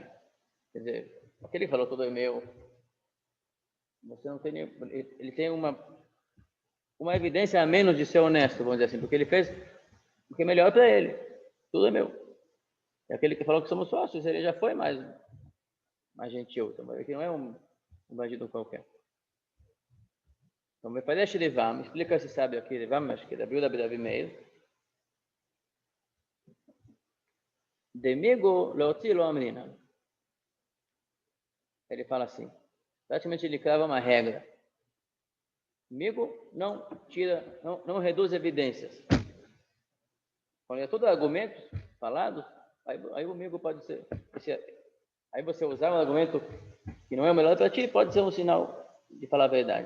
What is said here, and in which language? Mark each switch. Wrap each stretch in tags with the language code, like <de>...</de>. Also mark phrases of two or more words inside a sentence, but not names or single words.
<pt>Quer dizer, porque ele falou tudo é meu. Você não tem ele tem uma evidência a menos de ser honesto, vamos dizer assim, porque ele fez o que é melhor para ele. Tudo é meu. É aquele que falou que somos sócios, ele já foi mais gentil. Então, aqui não é um bandido qualquer. Então, me parece Rivam, explica se sabe aqui, Rivam, acho que é da Biuda Bedavi Meir.</pt> <he>דמיגו להוציא לא אמרינן.</he> <pt>Ele fala assim, praticamente ele crava uma regra. Migo não tira, não reduz evidências. Quando é todo argumento falado, aí o migo pode ser, aí você usar um argumento que não é o melhor para ti, pode ser um sinal de falar a verdade.</pt>